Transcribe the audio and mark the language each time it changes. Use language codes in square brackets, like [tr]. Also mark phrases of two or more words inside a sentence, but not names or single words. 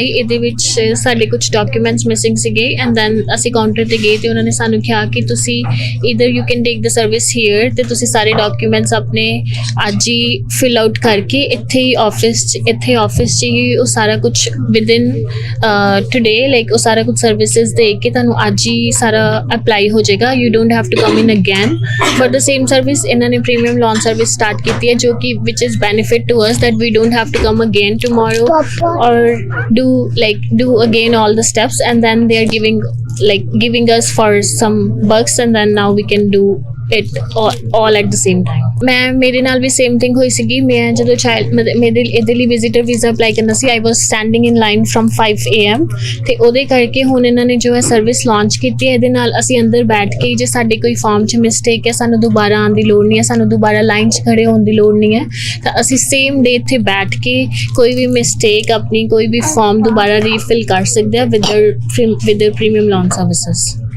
[pa] ਇਹਦੇ ਵਿੱਚ ਸਾਡੇ ਕੁਝ [en] documents missing [pa] ਸੀਗੇ [en] and then [pa] ਅਸੀਂ ਕਾਊਂਟਰ ਤੇ ਗਏ ਤੇ ਉਹਨਾਂ ਨੇ ਸਾਨੂੰ ਕਿਹਾ ਕਿ ਤੁਸੀਂ [en] either you can take the service here, [pa] ਤੇ ਤੁਸੀਂ ਸਾਰੇ ਡਾਕੂਮੈਂਟਸ ਆਪਣੇ ਅੱਜ ਹੀ [en] fill out [pa] ਕਰਕੇ ਇੱਥੇ ਆਫਿਸ 'ਚ ਹੀ ਉਹ ਸਾਰਾ ਕੁਝ [en] within today like [pa] ਉਹ ਸਾਰਾ ਕੁਝ ਸਰਵਿਸਿਜ਼ ਦੇ ਕੇ ਤੁਹਾਨੂੰ ਅੱਜ ਹੀ ਸਾਰਾ ਅਪਲਾਈ ਹੋ ਜਾਏਗਾ। [en] you don't have to come in again for the same service. [pa] ਇਹਨਾਂ ਨੇ ਪ੍ਰੀਮੀਅਮ ਲਾਂਚ ਸਰਵਿਸ ਸਟਾਰਟ ਕੀਤੀ ਹੈ ਜੋ ਕਿ [en] which is benefit to us that we don't have to come again tomorrow or do again all the steps, and then they are giving us for some bucks, and then now we can do it all at the same time। [pa] ਮੈਂ ਮੇਰੇ ਨਾਲ ਵੀ [en] same thing [pa] ਹੋਈ ਸੀਗੀ। ਮੈਂ ਜਦੋਂ ਮੇਰੇ ਇਹਦੇ ਲਈ [en] visitor visa apply [pa] ਕਰਨਾ ਸੀ, [en] I was standing in line from 5 AM, [pa] ਤੇ ਉਹਦੇ ਕਰਕੇ ਹੁਣ ਇਹਨਾਂ ਨੇ ਜੋ ਹੈ [en] service launch [pa] ਕੀਤੀ ਹੈ। ਇਹਦੇ ਨਾਲ ਅਸੀਂ ਅੰਦਰ ਬੈਠ ਕੇ ਜੇ ਸਾਡੇ ਕੋਈ ਫਾਰਮ 'ਚ ਮਿਸਟੇਕ ਹੈ, ਸਾਨੂੰ ਦੁਬਾਰਾ ਆਉਣ ਦੀ ਲੋੜ ਨਹੀਂ ਹੈ, ਸਾਨੂੰ ਦੁਬਾਰਾ ਲਾਈਨ 'ਚ ਖੜੇ ਹੋਣ ਦੀ ਲੋੜ ਨਹੀਂ ਹੈ, ਤਾਂ ਅਸੀਂ [en] same day [pa] ਇੱਥੇ ਬੈਠ ਕੇ ਕੋਈ ਵੀ ਮਿਸਟੇਕ ਆਪਣੀ ਕੋਈ ਵੀ ਫਾਰਮ ਦੁਬਾਰਾ ਰੀਫਿਲ ਕਰ ਸਕਦੇ ਹਾਂ [en] with premium launch services.